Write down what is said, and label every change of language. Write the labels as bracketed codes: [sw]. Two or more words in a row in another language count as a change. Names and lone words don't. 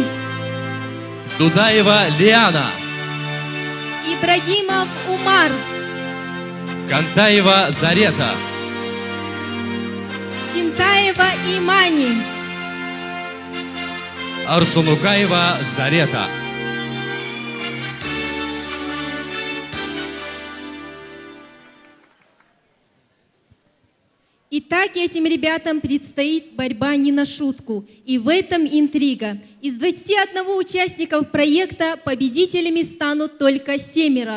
[ru] Дудаева Лиана. Ибрагимов Умар. Кантаева Зарета. Чинтаева Имани. Арсунукаева Зарета. Итак, этим ребятам предстоит борьба не на шутку. И в этом интрига. Из 21 участников проекта победителями станут только 7.